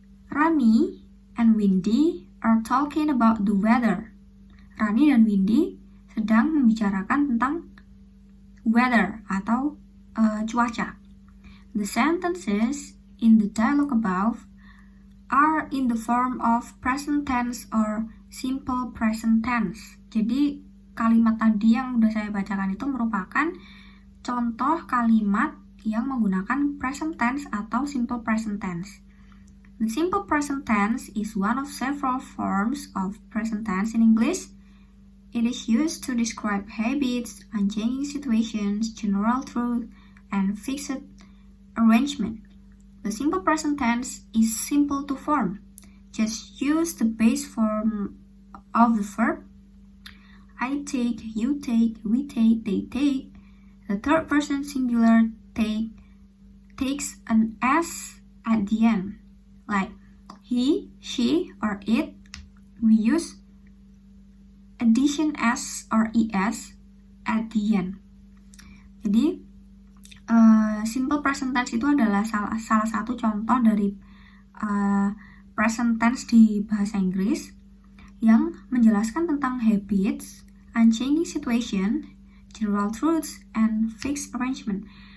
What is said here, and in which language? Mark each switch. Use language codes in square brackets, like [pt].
[en] Rani and Windy are talking about the weather. [id] Rani dan Windy sedang membicarakan tentang weather atau cuaca. [en] The sentences in the dialogue above are in the form of present tense or simple present tense. [id] Jadi kalimat tadi yang udah saya bacakan itu merupakan contoh kalimat yang menggunakan present tense atau simple present tense. [en] The simple present tense is one of several forms of present tense in English. It is used to describe habits, unchanging situations, general truth, and fixed arrangement. The simple present tense is simple to form. Just use the base form of the verb. I take, you take, we take, they take. The third person singular takes an S at the end, like he, she, or it. We use addition S or ES at the end. [id] Jadi simple present tense itu adalah salah satu contoh dari present tense di bahasa Inggris yang menjelaskan tentang [en] habits, unchanging situation, general truths, and fixed arrangement.